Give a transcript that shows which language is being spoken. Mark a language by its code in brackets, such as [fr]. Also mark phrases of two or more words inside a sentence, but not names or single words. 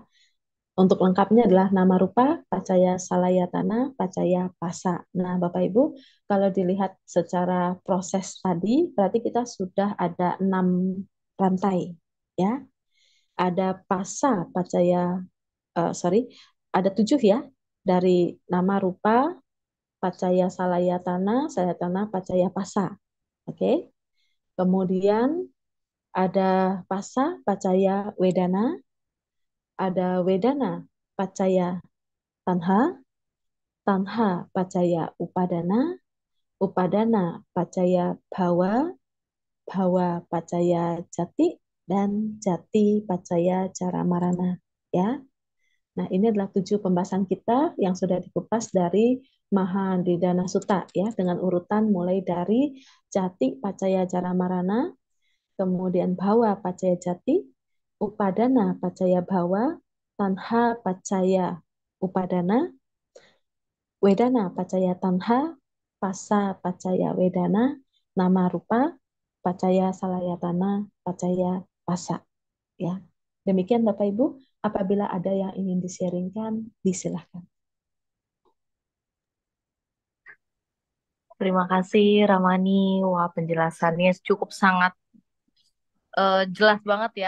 [id] Untuk lengkapnya adalah [pi] nama rupa pacaya salayatana pacaya pasa. [id] Nah, Bapak Ibu, kalau dilihat secara proses tadi berarti kita sudah ada 6 rantai, ya. [pi] Ada pasa pacaya sorry, [id] ada 7, ya, dari [pi] nama rupa pacaya salayatana, salayatana pacaya pasa. [id] Oke. Kemudian ada [pi] pasa pacaya wedana, ada wedana pacaya tanha, tanha pacaya upadana, upadana pacaya bhawa, bhawa pacaya jati, dan Jati Pacaya Caramarana. [id] Ya, nah ini adalah 7 pembahasan kita yang sudah dikupas dari Mahadidana Sutta ya, dengan urutan mulai dari [pi] Jati Pacaya Caramarana, kemudian Bhava Pacaya Jati, Upadana Pacaya Bhava, Tanha Pacaya Upadana, Wedana Pacaya Tanha, Pasa Pacaya Wedana, Nama Rupa Pacaya Salayatana, Pacaya Pasa. [id] Ya, demikian Bapak Ibu. Apabila ada yang ingin di-sharingkan, disilahkan. Terima kasih Ramani. Wah, penjelasannya cukup sangat jelas banget ya.